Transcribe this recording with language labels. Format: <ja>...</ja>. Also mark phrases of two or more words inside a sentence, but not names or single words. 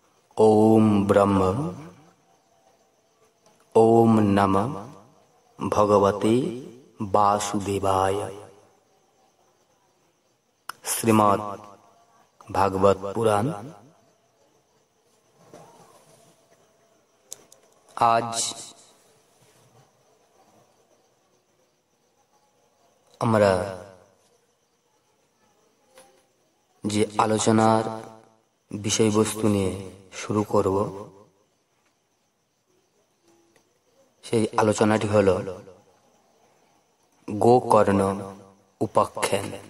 <sa>ओम ब्रह्म ओम नमः भगवते वासुदेवाय। श्रीमद् भागवत पुराण।</sa> <bn>आज আমরা যে আলোচনার বিষয়বস্তু নিয়ে শুরু করব, সেই আলোচনাটি হল গোকর্ণ উপাখ্যান।</bn>